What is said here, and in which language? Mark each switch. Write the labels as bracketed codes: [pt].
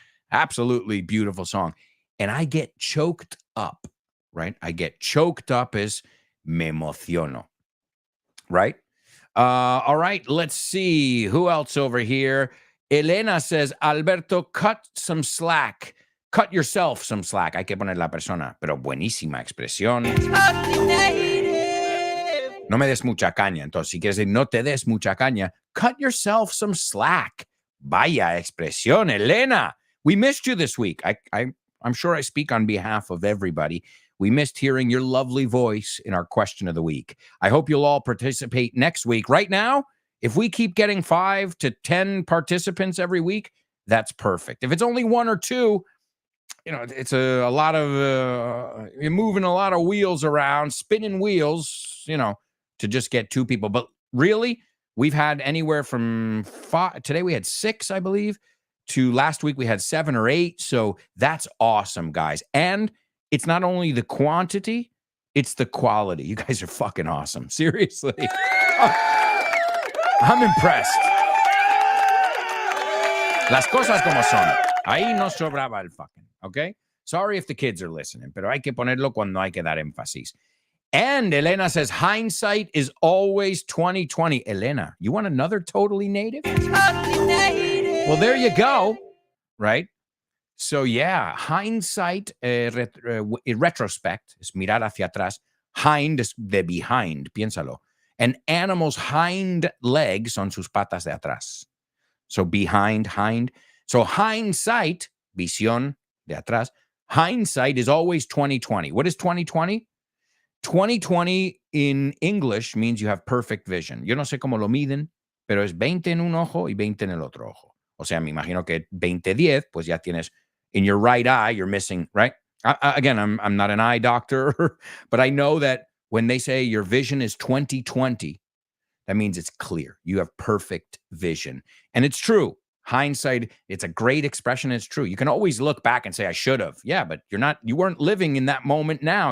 [en] Absolutely beautiful song. And I get choked up, right? I get choked up as [es] me emociono, [en] right? All right, let's see. Who else over here? Elena says, Alberto, cut some slack. Cut yourself some slack. [es] Hay que poner la persona, pero buenísima expresión. No me des mucha caña. Entonces, si quieres decir no te des mucha caña, [en] cut yourself some slack. [es] Vaya expresión, [en] Elena. We missed you this week. I'm sure I speak on behalf of everybody. We missed hearing your lovely voice in our question of the week. I hope you'll all participate next week. Right now, if we keep getting 5 to 10 participants every week, that's perfect. If it's only 1 or 2, it's a lot of, you're moving a lot of wheels around, spinning wheels, to just get 2 people. But really, we've had anywhere from 5. Today we had 6, I believe, to last week we had 7 or 8. So that's awesome, guys. And it's not only the quantity, it's the quality. You guys are fucking awesome. Seriously. I'm impressed. [es] Las cosas como son. Ahí no sobraba el fucking, okay? [en] Sorry if the kids are listening, [es] pero hay que ponerlo cuando hay que dar énfasis. [en] And Elena says, hindsight is always 2020. Elena, you want another totally native? Totally native. Well, there you go, right? So, yeah, hindsight, retrospect, [es] es mirar hacia atrás. Hind es de behind, piénsalo. [en] An animal's hind legs [es] son sus patas de atrás. [en] So, behind, hind. So, hindsight, [es] visión de atrás. [en] Hindsight is always 2020. What is 2020? 2020 in English means you have perfect vision. [es] Yo no sé cómo lo miden, pero es 20 en un ojo y 20 en el otro ojo. O sea, me imagino que 20-10, pues ya tienes, [en] in your right eye, you're missing, right? Again, I'm not an eye doctor, but I know that when they say your vision is 20/20, that means it's clear. You have perfect vision. And it's true. Hindsight, it's a great expression. It's true. You can always look back and say, I should have. Yeah, but you weren't living in that moment now.